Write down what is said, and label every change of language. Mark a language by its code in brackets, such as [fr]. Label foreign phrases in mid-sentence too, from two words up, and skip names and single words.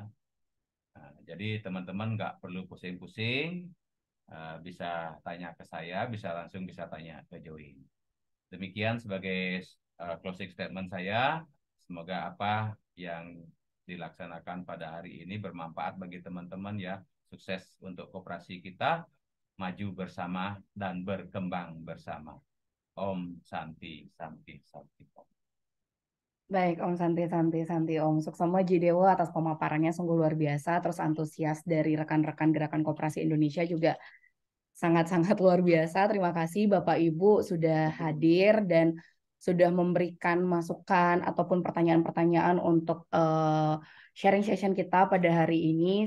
[id] Nah, jadi teman-teman nggak perlu pusing-pusing, bisa tanya ke saya, bisa tanya ke join. Demikian sebagai [en] closing statement [id] saya. Semoga apa yang dilaksanakan pada hari ini bermanfaat bagi teman-teman ya. Sukses untuk koperasi kita, maju bersama dan berkembang bersama. Om Santi, Santi, Santi. Baik, Om Santi, Om. Sukses Jidewo atas pemaparannya sungguh luar biasa. Terus antusias dari rekan-rekan Gerakan Koperasi Indonesia juga sangat-sangat luar biasa. Terima kasih Bapak Ibu sudah hadir dan sudah memberikan masukan ataupun pertanyaan-pertanyaan untuk [en] sharing session [id] kita pada hari ini.